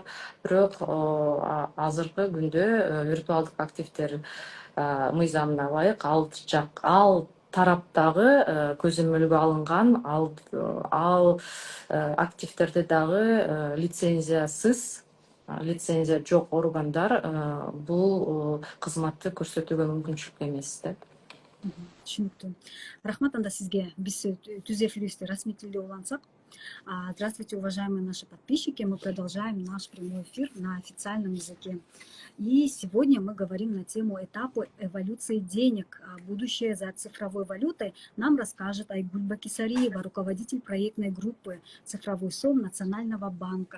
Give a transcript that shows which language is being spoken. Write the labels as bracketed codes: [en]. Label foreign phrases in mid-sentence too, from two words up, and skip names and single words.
[ky] Бирок азыркы күндө виртуалдык активдер мыйзамына ылайык ал тараптагы көзөмөлгө алынган ал активдерди дагы лицензия жок органдар бул кызматты көрсөтүүгө мүмкүнчүлүк эмес да. Түшүнүктүү. Рахмат анда сизге. Биз түз эфирибизди расмий тилде улантсак. [ru] Здравствуйте, уважаемые наши подписчики. Мы продолжаем наш прямой эфир на официальном языке. И сегодня мы говорим на тему этапы эволюции денег. Будущее за цифровой валютой нам расскажет Айгуль Бакисариева, руководитель проектной группы «Цифровой сом» Национального банка.